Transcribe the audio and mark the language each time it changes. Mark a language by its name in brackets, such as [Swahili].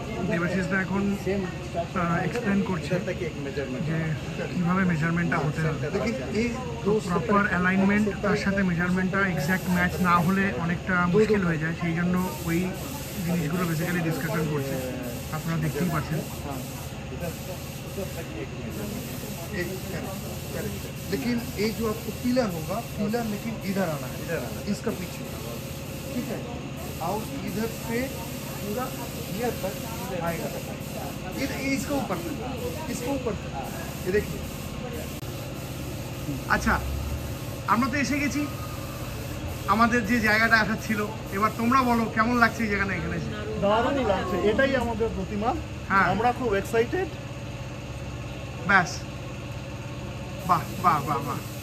[Bangla] দেবাশিসদা এখন এক্সপ্লেন করছে যে কীভাবে মেজারমেন্টটা হতে হবে। প্রপার অ্যালাইনমেন্ট, তার সাথে মেজারমেন্টটা এক্স্যাক্ট ম্যাচ না হলে অনেকটা মুশকিল হয়ে যায়। সেই জন্য ওই জিনিসগুলো বেসিক্যালি ডিসকাশন করছে, আপনারা দেখতেই পাচ্ছেন। [Hindi] लेकिन ये जो आपको पिलर होगा, पिलर लेकिन इधर आना है, इसका पीछे, ठीक है, और इधर से पूरा ये तक आएगा, इसका ऊपर ये देखिए। [Bangla] আচ্ছা, আমরা তো এসে গেছি আমাদের যে জায়গাটা আসার ছিল, এবার তোমরা বলো কেমন লাগছে এই জায়গাটা এখানে এসে? দারুণ লাগছে, এটাই আমাদের প্রতিমা। হ্যাঁ, আমরা খুব এক্সাইটেড। ব্যাস, বাহ বাহ বাহ বাহ।